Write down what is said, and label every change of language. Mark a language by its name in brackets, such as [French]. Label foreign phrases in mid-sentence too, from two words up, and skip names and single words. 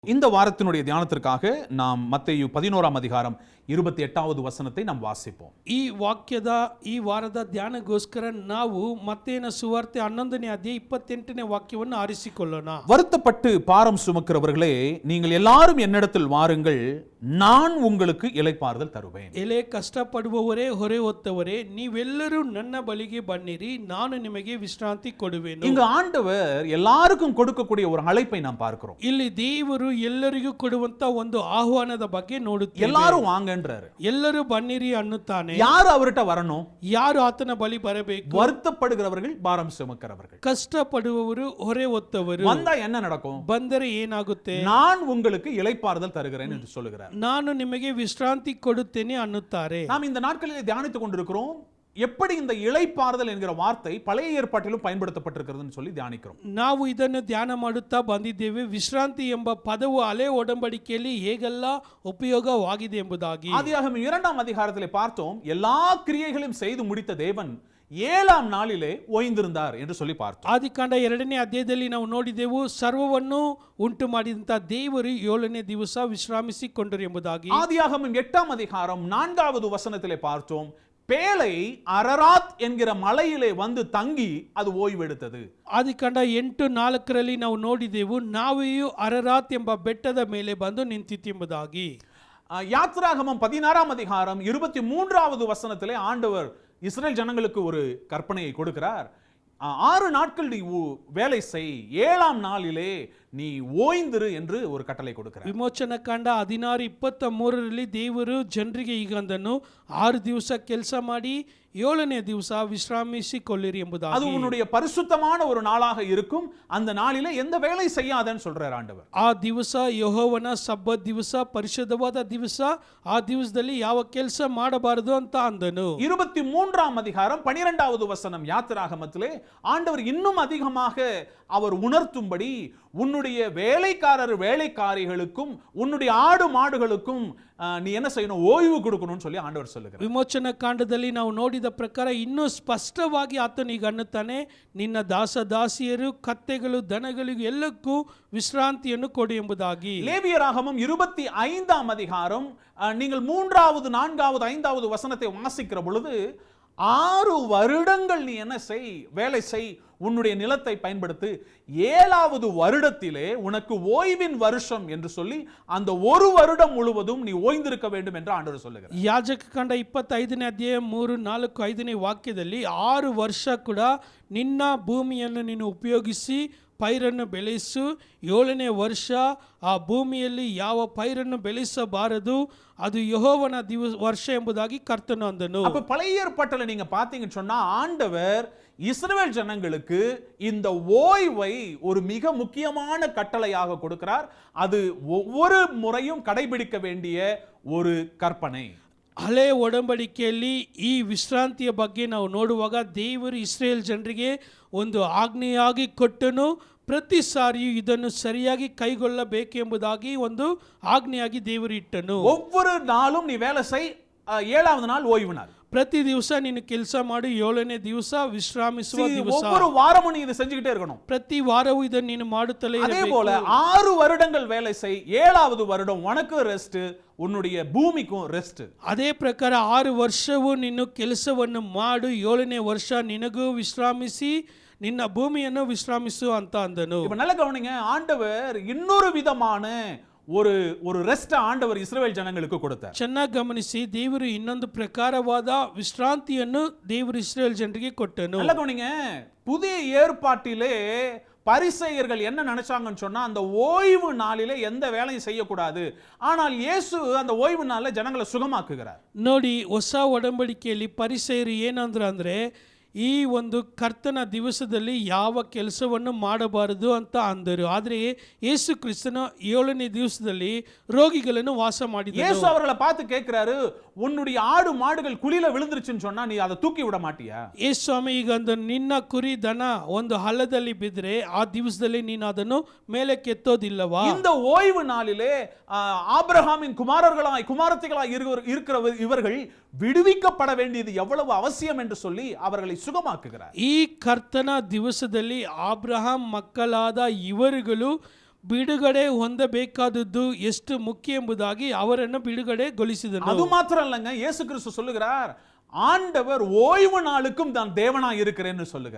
[Tamil] இந்த வாரத்தினுடைய தியானத்திற்காக நாம் மத்தேயு 11ஆம் அதிகாரம் 28வது வசனத்தை நாம் வாசிப்போம். [Kannada] ಈ ವಾರದ ಧ್ಯಾನಗೋಸ್ಕರ ನಾವು ಮತ್ತೇನ ಸುವಾರ್ತೆ 11ನೇ ಅಧ್ಯಾಯ 28ನೇ ವಾಕ್ಯವನ್ನು ಆರಿಸಿಕೊಳ್ಳೋಣ. [Tamil] வருத்தப்பட்டு பாரம் சுமக்கிறவர்களே, நீங்கள் எல்லாரும் என்னிடத்தில் வாருங்கள், நான் உங்களுக்கு இளைப்பாறுதல் தருவேன். [Kannada] ಎಲೆ ಕಷ್ಟಪಡುವವರೇ, ಹೊರೆ ಹೊತ್ತವರೇ, ನೀವೆಲ್ಲರೂ ನನ್ನ ಬಳಿಗೆ ಬನ್ನಿರಿ, ನಾನು ನಿಮಗೆ ವಿಶ್ರಾಂತಿ ಕೊಡುವೆನು. [Tamil] இங்கு ஆண்டவர் எல்லாருக்கும் கொடுக்கக்கூடிய ஒரு அழைப்பை நாம் பார்க்கிறோம். [Kannada] ಇಲ್ಲಿ ದೇವರು ಎಲ್ಲರಿಗೂ ಕೊಡುವಂತ ಒಂದು ಆಹ್ವಾನದ ಬಗ್ಗೆ ನೋಡುತ್ತೇವೆ. [Tamil] எல்லாரும் வாங்கன்றாரு. [Kannada] ಎಲ್ಲರೂ ಬನ್ನಿರಿ ಅನ್ನುತ್ತಾನೆ. [Tamil] யாரு அவர்கிட்ட வரணும்? [Kannada] ಯಾರು ಆತನ ಬಳಿ ಬರಬೇಕು? [Tamil] வருத்தப்படுகிறவர்கள், பாரம் சுமக்கிறவர்கள். [Kannada] ಕಷ್ಟಪಡುವವರು, ಹೊರೆ ಹೊತ್ತವರು. [Tamil] வந்தா என்ன நடக்கும்? [Kannada] ಬಂದರೆ ಏನಾಗುತ್ತೆ? [Tamil] நான் உங்களுக்கு இளைப்பாறுதல் தருகிறேன் என்று சொல்லுகிறார். [Kannada] ನಾನು ನಿಮಗೆ ವಿಶ್ರಾಂತಿ ಕೊಡುತ್ತೇನೆ ಅನ್ನುತ್ತಾರೆ. [Tamil] நாம் இந்த நாட்களிலே தியானித்துக் கொண்டிருக்கிறோம். எப்படி இந்த இளைப்பாறுதல் என்கிற வார்த்தை பழைய ஏற்பாட்டிலும் பயன்படுத்தப்பட்டிருக்கிறதுன்னு சொல்லி தியானிக்கிறோம். [Kannada] ನಾವು ಇದನ್ನು ಧ್ಯಾನ ಮಾಡುತ್ತಾ ಬಂದಿದ್ದೇವೆ. ವಿಶ್ರಾಂತಿ ಎಂಬ ಪದವು ಹಳೆ ಒಡಂಬಡಿಕೆಯಲ್ಲಿ ಹೇಗೆಲ್ಲ ಉಪಯೋಗವಾಗಿದೆ ಎಂಬುದಾಗಿ. [Tamil] ஆதியாகமம் 2ஆம் அதிகாரத்திலே பார்த்தோம். எல்லா கிரியைகளையும் செய்து முடித்த தேவன் 7ஆம் நாளிலே ஓய்ந்திருந்தார் என்று சொல்லி பார்த்தோம். [Kannada] ಆದಿಕಾಂಡ 2ನೇ ಅಧ್ಯಾಯದಲ್ಲಿ ನಾವು ನೋಡಿದೆವು, ಸರ್ವವನ್ನು ಉಂಟು ಮಾಡಿದಂತ ದೇವರು 7ನೇ ದಿವಸ ವಿಶ್ರಾಮಿಸಿಕೊಂಡರು ಎಂಬುದಾಗಿ. [Tamil] ஆதியாகமம் 8ஆம் அதிகாரம் 4வது வசனத்திலே பார்த்தோம். பேழை அரராத் என்கிற மலையிலே வந்து தங்கி அது ஓய்வெடுத்தது. [Kannada] ಆದಿಕಾಂಡ 8:4ರಲ್ಲಿ ನಾವು ನೋಡಿದೆವು, ನಾವೆಯೂ ಅರರಾತ್ ಎಂಬ ಬೆಟ್ಟದ ಮೇಲೆ ಬಂದು ನಿಂತಿತು ಎಂಬುದಾಗಿ. [Tamil] யாத்திராகமம் 16ஆம் அதிகாரம் 23வது வசனத்திலே ஆண்டவர் இஸ்ரேல் ஜனங்களுக்கு ஒரு கற்பனையை கொடுக்கிறார். 6 நாட்கள் நீ வேலை செய், 7ஆம் நாளிலே நீ ஓய்ந்திரு என்று ஒரு கட்டளை கொடுக்கிறார். [Kannada] ವಿಮೋಚನ ಕಾಂಡ 16:23ರಲ್ಲಿ ದೇವರು ಜನರಿಗೆ ಈಗಂದನು, 6 ದಿವಸ ಕೆಲಸ ಮಾಡಿ 7ನೇ ದಿವಸ ವಿಶ್ರಾಮಿಸಿಕೊಳ್ಳಿರಿ ಎಂಬುದಾಗಿ. [Tamil] அது உன்னுடைய பரிசுத்தமான ஒரு நாளாக இருக்கும். அந்த நாளிலே எந்த வேலை செய்யாதன்னு சொல்றார் ஆண்டவர். [Kannada] ಆ ದಿವಸ ಯೆಹೋವನ ಸಬ್ಬತ್ ದಿವಸ, ಪರಿಶುದ್ಧವಾದ ದಿವಸ, ಆ ದಿವಸದಲ್ಲಿ ಯಾವ ಕೆಲಸ ಮಾಡಬಾರದು ಅಂತ ಅಂದನು. [Tamil] 23ஆம் அதிகாரம் 12வது வசனம் யாத்திராகமத்திலே ஆண்டவர் இன்னும் அதிகமாக அவர் உணர்த்தும்படி, உன்னுடைய வேலைக்காரர் வேலைக்காரிகளுக்கும் உன்னுடைய ஆடு மாடுகளுக்கும் நீ என்ன செய்யணும்? ஓய்வு கொடுக்கணும்னு சொல்லி ஆண்டவர் சொல்லுகிறார். [Kannada] ವಿಮೋಚನ ಕಾಂಡದಲ್ಲಿ ನಾವು ನೋಡಿದ ಪ್ರಕಾರ ಇನ್ನೂ ಸ್ಪಷ್ಟವಾಗಿ ಆತನು ಈಗ ಅನ್ನುತ್ತಾನೆ, ನಿನ್ನ ದಾಸ ದಾಸಿಯರು, ಕತ್ತೆಗಳು, ದನಗಳಿಗೂ ಎಲ್ಲಕ್ಕೂ ವಿಶ್ರಾಂತಿಯನ್ನು ಕೊಡು ಎಂಬುದಾಗಿ. [Tamil] லேவியராகமம் 25ஆம் அதிகாரம் நீங்கள் 3வது 4வது 5வது வசனத்தை வாசிக்கிற பொழுது, 6 வருடங்கள் நீ என்ன செய்? வேலை செய், உன்னுடைய நிலத்தை பயன்படுத்து, 7வது வருடத்திலே உனக்கு ஓய்வின் வருஷம் என்று சொல்லி அந்த ஒரு வருடம் முழுவதும் நீ ஓய்ந்திருக்க வேண்டும் என்று ஆண்டவர் சொல்லுகிறார். [Kannada] ಯಾಜಕ ಕಾಂಡ 25ನೇ ಅಧ್ಯಾಯ 3, 4, 5ನೇ ವಾಕ್ಯದಲ್ಲಿ 6 ವರ್ಷ ಕೂಡ ನಿನ್ನ ಭೂಮಿಯನ್ನು ನೀನು ಉಪಯೋಗಿಸಿ ಪೈರನ್ನು ಬೆಳೆಸು, 7ನೇ ವರ್ಷ ಆ ಭೂಮಿಯಲ್ಲಿ ಯಾವ ಪೈರನ್ನು ಬೆಳೆಸಬಾರದು, ಅದು ಯೆಹೋವನ ವರ್ಷ ಎಂಬುದಾಗಿ ಕರ್ತನು ಅಂದನು. [Tamil] அப்ப பழைய ஏற்பாட்டில் நீங்க பாத்தீங்கன்னு சொன்னா, ஆண்டவர் இஸ்ரவேல் ஜனங்களுக்கு இந்த ஓய்வை ஒரு மிக முக்கியமான கட்டளையாக கொடுக்கிறார். அது ஒவ்வொரு முறையும் கடைபிடிக்க வேண்டிய ஒரு கற்பனை. [Kannada] ಹಳೆ ಒಡಂಬಡಿಕೆಯಲ್ಲಿ ಈ ವಿಶ್ರಾಂತಿಯ ಬಗ್ಗೆ ನಾವು ನೋಡುವಾಗ ದೇವರು ಇಸ್ರೇಲ್ ಜನರಿಗೆ ಒಂದು ಆಜ್ಞೆಯಾಗಿ ಕೊಟ್ಟನು. ಪ್ರತಿ ಸಾರಿಯೂ ಇದನ್ನು ಸರಿಯಾಗಿ ಕೈಗೊಳ್ಳಬೇಕು ಎಂಬುದಾಗಿ ಒಂದು ಆಜ್ಞೆಯಾಗಿ ದೇವರು ಇಟ್ಟನು. [Tamil] ஒவ்வொரு நாளும் நீ வேலை செய், 7வது நாள் ஓய்வு நாள். [Kannada] ಪ್ರತಿ ದಿವಸ ನೀನು ಕೆಲಸ ಮಾಡು, 7ನೇ ದಿವಸ ವಿಶ್ರಾಮಿಸುವ ದಿವಸ. [Tamil] ஒவ்வொரு வாரமும் நீ இதை செஞ்சுக்கிட்டே இருக்கணும். [Kannada] ಪ್ರತಿ ವಾರವೂ ಇದನ್ನು ನೀನು ಮಾಡುತ್ತಲೇ [Tamil] அதே [Kannada] ಇರಬೇಕು. [Tamil] போல 6 வருடங்கள் வேலை செய், 7வது வருடம் உனக்கு ரெஸ்ட், உன்னுடைய பூமிக்கும் ரெஸ்ட். [Kannada] ಅದೇ ಪ್ರಕಾರ 6 ವರ್ಷವೂ ನೀನು ಕೆಲಸವನ್ನು ಮಾಡು, 7ನೇ ವರ್ಷ ನಿನಗೂ ವಿಶ್ರಾಮಿಸಿ ನಿನ್ನ ಭೂಮಿಯನ್ನು ವಿಶ್ರಾಮಿಸು ಅಂತ ಅಂದನು. [Tamil] இப்ப நல்ல கவனிங்க, ஆண்டவர் இன்னொரு விதமான ஒரு ரெஸ்ட் ஆண்டவர் இஸ்ரவேல் ஜனங்களுக்கு கொடுத்தார். [Kannada] ಚೆನ್ನಾಗಿ ಗಮನಿಸಿ, ದೇವರು ಇನ್ನೊಂದು ಪ್ರಕಾರವಾದ ವಿಶ್ರಾಂತಿಯನ್ನು ದೇವರು ಇಸ್ರೇಲ್ ಜನರಿಗೆ ಕೊಟ್ಟನು. [Tamil] நல்ல கவனிங்க, புதிய ஏற்பாட்டிலே பரிசேயர்கள் என்ன நினைச்சாங்கன்னு சொன்னா, அந்த ஓய்வு நாளிலே எந்த வேலையும் செய்யக்கூடாது. ஆனால் இயேசு அந்த ஓய்வு நாளில் ஜனங்களை சுகமாக்குகிறார். [Kannada] ನೋಡಿ, ಹೊಸ ಒಡಂಬಡಿಕೆಯಲ್ಲಿ ಪರಿಸೇಯರು ಏನಂದ್ರು ಅಂದ್ರೆ, ಈ ಒಂದು ಕರ್ತನ ದಿವಸದಲ್ಲಿ ಯಾವ ಕೆಲಸವನ್ನು ಮಾಡಬಾರದು ಅಂತ ಅಂದರು. ಆದರೆ ಯೇಸು ಕ್ರಿಸ್ತನ 7ನೇ ದಿವಸದಲ್ಲಿ ರೋಗಿಗಳನ್ನು ವಾಸ ಮಾಡಿದರು. [Tamil] ಯೇಸು ಅವர்களை பார்த்து கேக்குறாரு, உன்னுடைய ஆடு மாடுகள் குழியில விழுந்துருச்சுன்னு சொன்னா நீ அதை தூக்கி விட மாட்டியா? [Kannada] ಯೇಸು ಸ್ವಾಮಿ ಈಗ ಒಂದು ನಿನ್ನ ಕುರಿ ದನ ಒಂದು ಹಳ್ಳದಲ್ಲಿ ಬಿದ್ದರೆ ಆ ದಿವಸದಲ್ಲಿ ನೀನು ಅದನ್ನು ಮೇಲೆ ಕೆತ್ತೋದಿಲ್ಲವಾ? [Tamil] இந்த ஓய்வு நாளிலே ஆபிரகாமின் குமாரத்திகளாய் இருக்கிற இவர்கள் விடுவிக்கப்பட வேண்டியது எவ்வளவு அவசியம் என்று சொல்லி அவர்களை சுகமாக்குகிறார். [Kannada] ಈ ಕರ್ತನ ದಿವಸದಲ್ಲಿ ಆಬ್ರಹಾಂ ಮಕ್ಕಳಾದ ಇವರುಗಳು ಬಿಡುಗಡೆ ಹೊಂದಬೇಕಾದದ್ದು ಎಷ್ಟು ಮುಖ್ಯ ಎಂಬುದಾಗಿ ಅವರನ್ನು ಬಿಡುಗಡೆಗೊಳಿಸಿದನು. [Tamil] அது மாத்திரம் இல்லைங்க, இயேசு கிறிஸ்து சொல்லுகிறார், ஆண்டவர் ஓய்வு நாளுக்கும் நான் தேவனா இருக்கிறேன்னு சொல்லுகிறார்.